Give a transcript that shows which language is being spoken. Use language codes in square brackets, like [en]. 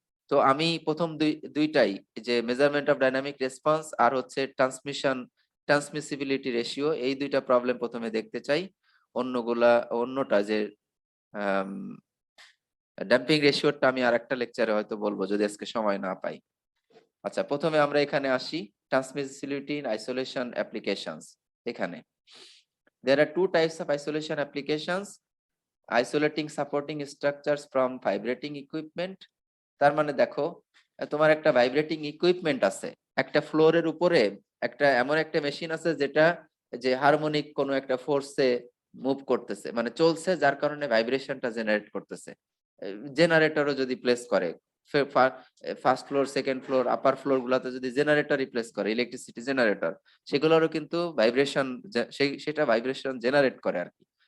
[bn] তো আমি প্রথম দুইটাই, যে মেজারমেন্ট অফ ডাইনামিক রেসপন্স আর হচ্ছে ট্রান্সমিসিবিলিটি রেশিও, এই দুইটা প্রবলেম প্রথমে দেখতে চাই। অন্যটা যে ড্যাম্পিং রেশিওটা আমি আরেকটা লেকচারে হয়তো বলবো যদি আজকে সময় না পাই। আচ্ছা, প্রথমে আমরা এখানে আসি ট্রান্সমিসিবিলিটি ইন আইসোলেশন অ্যাপ্লিকেশনস। [en] এখানে there are two types of isolation applications: isolating supporting structures from vibrating equipment। [bn] তার মানে দেখো, তোমার একটা ভাইব্রেটিং ইকুইপমেন্ট আছে, একটা ফ্লোরের উপরে একটা এমন একটা মেশিন আছে যেটা যে হারমোনিক কোনো একটা ফোর্সে মুভ করতেছে, মানে চলছে, যার কারণে ভাইব্রেশনটা জেনারেট করতেছে। জেনারেটরও যদি প্লেস করে, ফার্স্ট ফ্লোর সেকেন্ড ফ্লোর আপার ফ্লোর গুলাতে যদি জেনারেটর রিপ্লেস করে, ইলেকট্রিসিটি জেনারেটর, সেগুলোরও কিন্তু ভাইব্রেশন, সেটা ভাইব্রেশন জেনারেট করে আর কি।